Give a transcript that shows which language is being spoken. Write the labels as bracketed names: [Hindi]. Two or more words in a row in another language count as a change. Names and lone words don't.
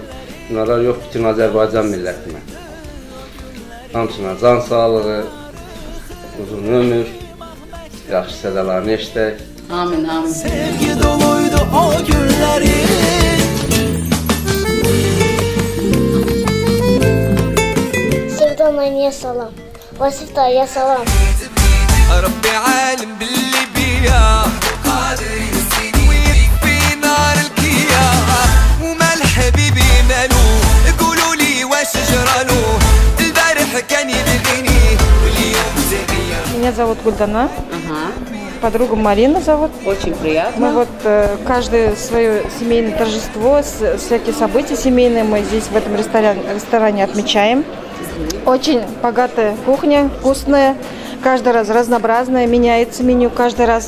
[Azerbaijani] Onlara yox, bütün Azərbaycan millətinə. Hamısına can sağlığı, uzun ömür, yaxşı sədəlarını eşitək. Amin, amin. Sevgi doluydu o günləri. Sevda Maniyə salam. Vasif dayıya salam. [Arabic] ربي عالم باللي بيا قادر ينسيني ويكفي نار الكيا وما الحبيبي مالو قولوا لي واش جرالو [Russian] зовут Гульдана. Подругу Марина зовут. Очень приятно. Мы вот каждое свое семейное торжество, всякие события семейные мы здесь в этом ресторане отмечаем. Очень богатая кухня, вкусная, каждый раз разнообразная, меняется меню каждый раз.